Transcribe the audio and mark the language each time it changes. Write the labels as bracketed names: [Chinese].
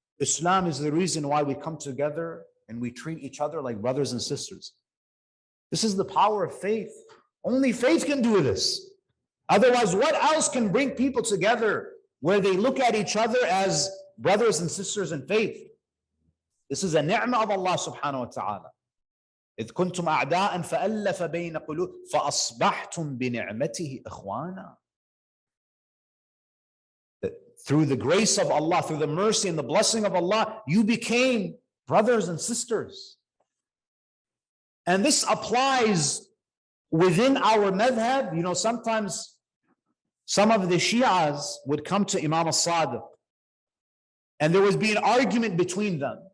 [English] Islam is the reason why we come together and we treat each other like brothers and sisters. This is the power of faith. Only faith can do this. Otherwise, what else can bring people together where they look at each other as brothers and sisters in faith? This is a ni'mah of Allah subhanahu wa ta'ala. [Arabic] إذ كنتم أعداء فألف بين قلوب فأصبحتم بنعمته إخوانا. [English] Through the grace of Allah, through the mercy and the blessing of Allah, you became brothers and sisters. And this applies within our madhab. You know, sometimes some of the Shi'as would come to Imam al-Sadiq and there would be an argument between them.